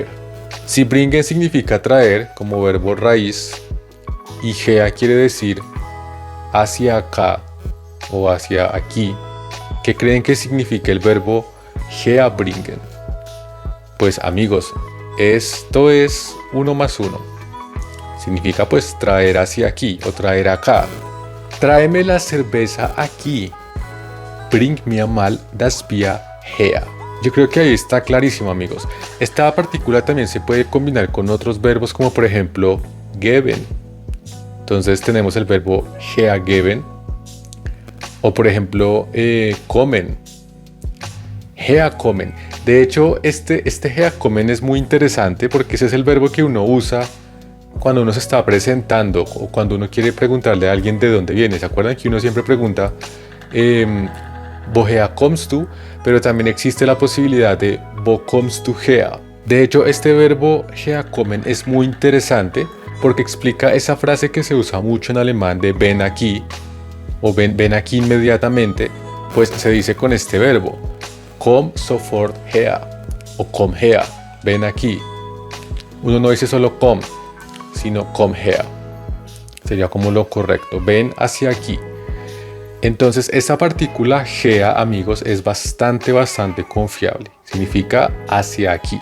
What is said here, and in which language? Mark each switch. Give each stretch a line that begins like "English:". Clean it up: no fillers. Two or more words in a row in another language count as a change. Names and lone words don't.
Spanish: Si bringen significa traer como verbo raíz y gea quiere decir hacia acá o hacia aquí, ¿qué creen que significa el verbo
German: gea bringen?
Spanish: Pues amigos, esto es 1 más 1. Significa pues traer hacia aquí o traer acá. Tráeme la cerveza aquí.
German: Bring mir mal das Bier her.
Spanish: Yo creo que ahí está clarísimo, amigos. Esta partícula también se puede combinar con otros verbos como por ejemplo geben. Entonces tenemos el verbo hergeben. O por ejemplo kommen. Herkommen. De hecho, este herkommen es muy interesante porque ese es el verbo que uno usa cuando uno se está presentando o cuando uno quiere preguntarle a alguien de dónde viene. ¿Se acuerdan que uno siempre pregunta
German: woher kommst du?
Spanish: Pero también existe la posibilidad de
German: wo kommst du her?
Spanish: De hecho, este verbo herkommen es muy interesante porque explica esa frase que se usa mucho en alemán de ven aquí o ven aquí inmediatamente, pues se dice con este verbo
German: komm sofort her
Spanish: o
German: komm her,
Spanish: ven aquí. Uno no dice solo komm, sino
German: komm her.
Spanish: Sería como lo correcto, ven hacia aquí. Entonces esa partícula gea, amigos, es bastante confiable. Significa hacia aquí.